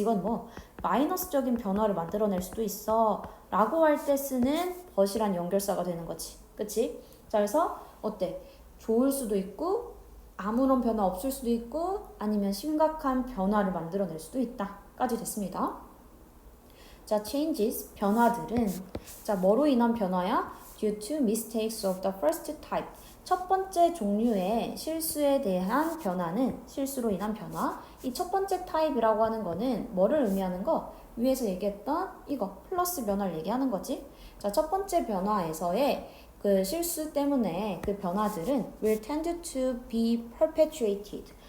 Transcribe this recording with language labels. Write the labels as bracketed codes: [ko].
[ko] 이건 마이너스적인 변화를 만들어낼 수도 있어 라고 할 때 쓰는 but이란 연결사가 되는 거지. 그치? 자, 그래서 어때? 좋을 수도 있고 아무런 변화 없을 수도 있고 아니면 심각한 변화를 만들어낼 수도 있다 까지 됐습니다. 자, changes, 변화들은 자, 뭐로 인한 변화야? [en] due to mistakes of the first type. [ko] 첫 번째 종류의 실수에 대한 변화는 실수로 인한 변화. 이 첫 번째 타입이라고 하는 거는 뭐를 의미하는 거? 위에서 얘기했던 이거 플러스 변화를 얘기하는 거지. 자, 첫 번째 변화에서의 그 실수 때문에 그 변화들은 [en] will tend to be perpetuated.